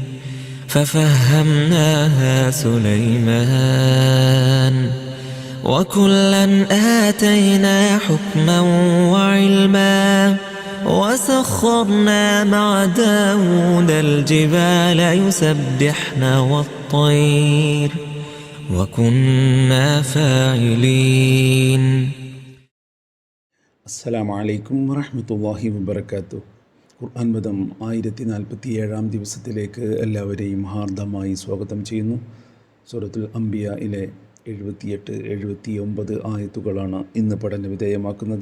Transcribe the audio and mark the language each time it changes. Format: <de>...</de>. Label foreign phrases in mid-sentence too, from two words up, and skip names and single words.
<ar>ففهمناها سليمان وكلا آتينا حكما وعلما وسخرنا مع داود الجبال يسبحن والطير وكنا فاعلين. السلام عليكم ورحمة الله وبركاته.</ar> <ml>ഖുർആൻ മതം 1047 ദിവസത്തിലേക്ക് എല്ലാവരെയും ഹാർദമായി സ്വാഗതം ചെയ്യുന്നു. സൂറത്തുൽ അംബിയയിലെ 78-79 ആയത്തുകളാണ് ഇന്ന് പഠന വിധേയമാക്കുന്നത്.</ml>